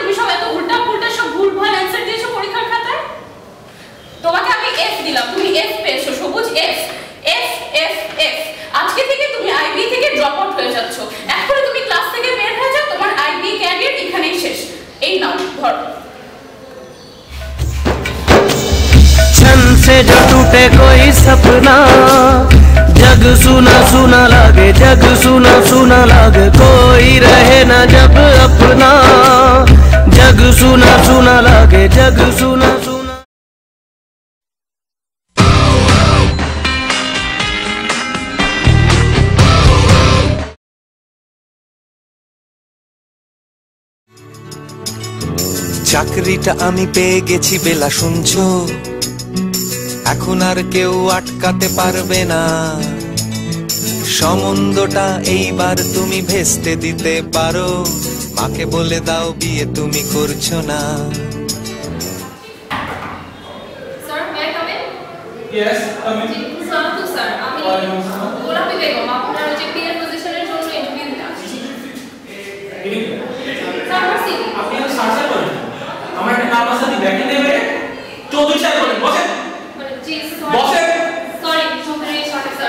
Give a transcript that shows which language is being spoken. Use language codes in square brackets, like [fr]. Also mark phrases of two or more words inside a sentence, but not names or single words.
[bn] তুমি সব এত উল্টা পুল্টা সব ভুলভাল অ্যানসার দিয়েছো পরীক্ষার খাতায়। তোমাকে আমি এফ দিলাম, তুমি এফ পেয়েছো। সবুজ এফ এফ এফ এফ। আজকে থেকে তুমি আইবি থেকে [en] drop out [bn] হয়ে যাচ্ছ। এখনই তুমি ক্লাস থেকে বের হয়ে যাও, তোমার আইবি ক্যারিয়ার এখানেই শেষ। এই নাও ধরো। [hi] छन से जो टूटे कोई सपना, जग सुना सुना लागे, जग सुना सुना लागे, कोई रहे ना जब अपना, जग सुना सुना लागे, जग सुना सुना। [bn] চাকরিটা আমি পেয়ে গেছি বেলা, শুনছো? এখন আর কেউ আটকাতে পারবে না, সম্বন্ধটা এইবার তুমি ভেস্তে দিতে পারো। মাকে বলে দাও বিয়ে তুমি করছো না। [en] Sir may I come in? Yes, come in. [bn] সালাম স্যার, আমি গোলাপি বেগম, আপনার যে পিএর পজিশনের জন্য ইন্টারভিউ দিতে আসছি। স্যার আসছি। আপনি তো সার্চ করেন, আমার একটা নাম আছে, আপনি ব্যাকে নেবে চৌধুরী সাহেব বলেন, বসেন। জি বসেন। সরি চৌধুরী সাহেব স্যার।